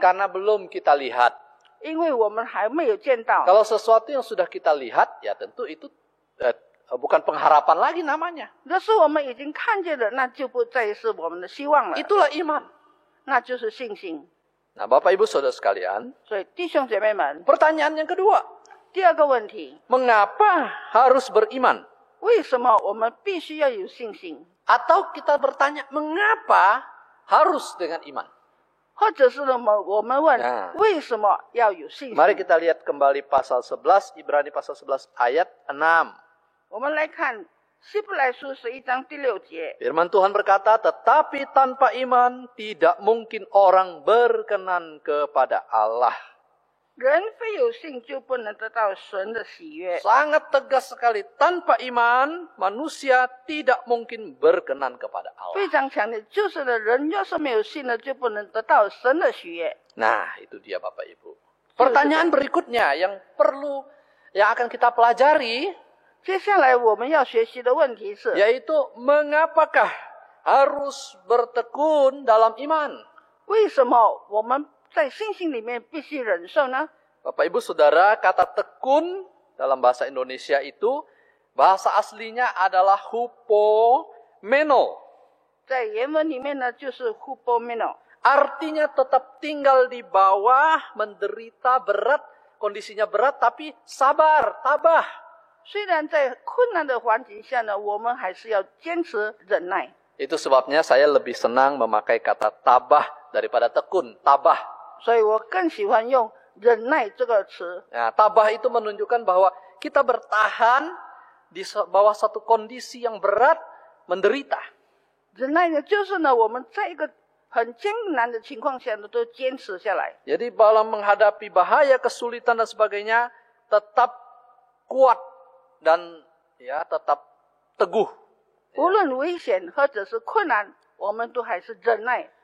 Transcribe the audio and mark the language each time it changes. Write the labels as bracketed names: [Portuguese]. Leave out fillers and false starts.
[Indonesian] karena belum kita lihat. [Chinese] 因为我们还没有见到。 [Indonesian] Kalau sesuatu yang sudah kita lihat, ya tentu itu bukan pengharapan lagi namanya. [Chinese] 若是我们已经看见了，那就不再是我们的希望了， [Indonesian] Itulah iman. [Chinese] 那就是信心。 [Indonesian] Nah, Bapak Ibu Saudara sekalian, [Chinese] 所以弟兄姐妹们， [Indonesian] pertanyaan yang kedua, [Chinese] 第二个问题， [Indonesian] mengapa harus beriman? [Chinese] 为什么我们必须要有信心？ [Indonesian] Atau kita bertanya, mengapa harus dengan iman? [Chinese] 或者是呢，我们问 [Indonesian] Nah [Chinese] 为什么要有信心？ [Indonesian] Mari kita lihat kembali pasal 11, Ibrani pasal 11 ayat 6. [Chinese] 我们来看希伯来书11章第6节， [Indonesian] Firman Tuhan berkata, tetapi tanpa iman tidak mungkin orang berkenan kepada Allah. [Chinese] 人非有信就不能得到神的喜悦。 [Indonesian] Sangat tegas sekali, tanpa iman manusia tidak mungkin berkenan kepada Allah. [Chinese] 非常强烈，就是呢，人要是没有信呢，就不能得到神的喜悦。 [Indonesian] Nah, itu dia Bapak Ibu. Pertanyaan berikutnya yang akan kita pelajari, [Chinese] 接下来我们要学习的问题是， [Indonesian] yaitu mengapakah harus bertekun dalam iman? [Chinese] 为什么我们在信心里面必须忍受呢？ [Indonesian] Bapak Ibu Saudara, kata tekun dalam bahasa Indonesia itu, bahasa aslinya adalah hupomeno. [Chinese] 在原文里面呢，就是 hupomeno， [Indonesian] Artinya tetap tinggal di bawah, menderita berat, kondisinya berat, tapi sabar, tabah. [Chinese] 虽然在困难的环境下呢，我们还是要坚持忍耐。 [Indonesian] Itu sebabnya saya lebih senang memakai kata tabah daripada tekun, tabah. [Chinese] 所以我更喜欢用忍耐这个词。 [Indonesian] Nah, tabah itu menunjukkan bahwa kita bertahan di bawah satu kondisi yang berat, menderita. [Chinese] 忍耐呢，就是呢，我们在一个很艰难的情况下呢，都坚持下来。 [Indonesian] Jadi dalam menghadapi bahaya, kesulitan dan sebagainya, tetap kuat dan ya tetap teguh. [Chinese] 无论危险或者是困难，我们都还是忍耐、